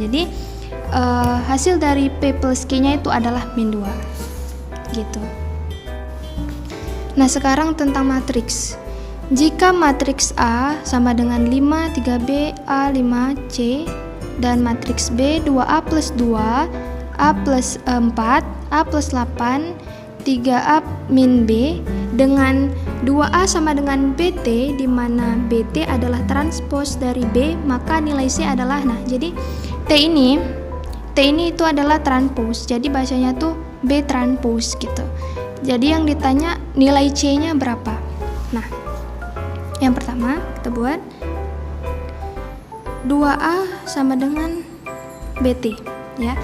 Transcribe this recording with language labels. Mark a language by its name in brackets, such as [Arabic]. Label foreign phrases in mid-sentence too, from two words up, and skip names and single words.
[Indonesian] Jadi hasil dari P plus Q nya itu adalah min 2 gitu. Nah, sekarang tentang matriks. Jika matriks A sama dengan 5, 3B, A, 5C, dan matriks B 2A plus 2, A plus 4, A plus 8, 3A min B, dengan 2A sama dengan BT, di mana BT adalah transpos dari B, maka nilai C adalah, nah jadi T ini itu adalah transpos, jadi bacanya tuh B transpos gitu. Jadi yang ditanya nilai C-nya berapa. Nah, yang pertama kita buat 2A sama dengan BT ya.